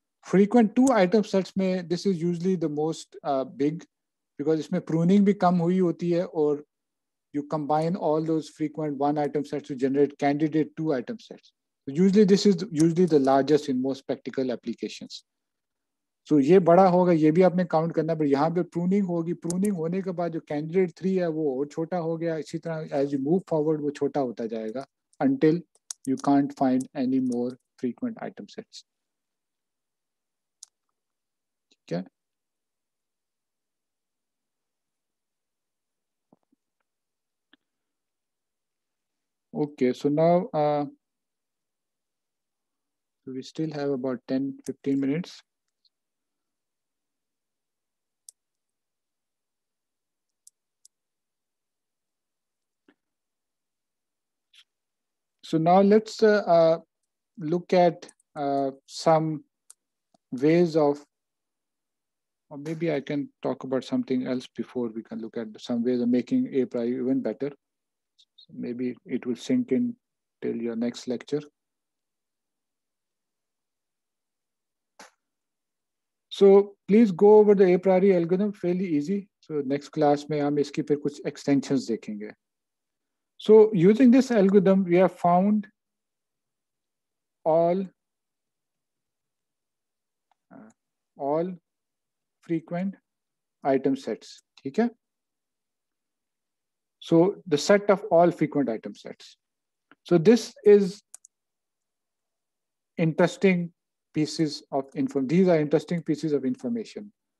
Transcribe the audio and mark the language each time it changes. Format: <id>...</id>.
<en>Frequent 2 item sets में this is usually the most big, because</en> <hi>इसमें pruning भी कम हुई होती है</hi> <en>और you combine all those frequent 1 item sets to generate candidate 2 item sets. So usually this is usually the largest in most practical applications.</en> <hi>So ये बड़ा होगा, ये भी आपने काउंट करना, पर यहाँ पे pruning होगी. Pruning होने के बाद जो candidate 3 है वो और छोटा हो गया. इसी तरह as you move forward वो छोटा होता जाएगा until you can't find any more frequent item sets. ठीक है.</hi> <en>Okay, so now we still have about 10-15 minutes. So now let's look at some ways of, or maybe I can talk about something else before we can look at some ways of making a priori even better. So maybe it will sink in till your next lecture. So please go over the a priori algorithm, fairly easy.</en> <hi>So next class में हम इसकी फिर कुछ extensions देखेंगे.</hi> <en>So using this algorithm, we have found all frequent item sets.</en> <hi>ठीक है?</hi> <en>So the set of all frequent item sets. So this is interesting pieces of information. These are interesting pieces of information.</en>